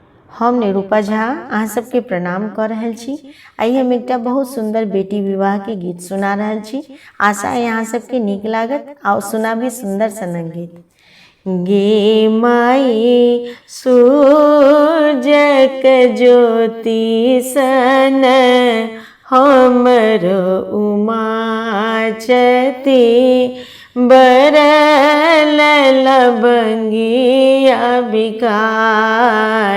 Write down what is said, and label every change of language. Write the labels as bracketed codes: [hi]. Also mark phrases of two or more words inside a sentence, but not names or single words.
[mai] हम निरूपा झा अहाँ सबके प्रणाम कर रहल छी। आइ हम एकटा बहुत सुंदर बेटी विवाह के गीत सुना रहल छी। आशा है अहाँ सबके नीक लागत। आओ सुनाबी सुंदर सनक गीत। गे माई सूरजक ज्योति सन हमर उमा छती, बरल लबंगिया बिकार।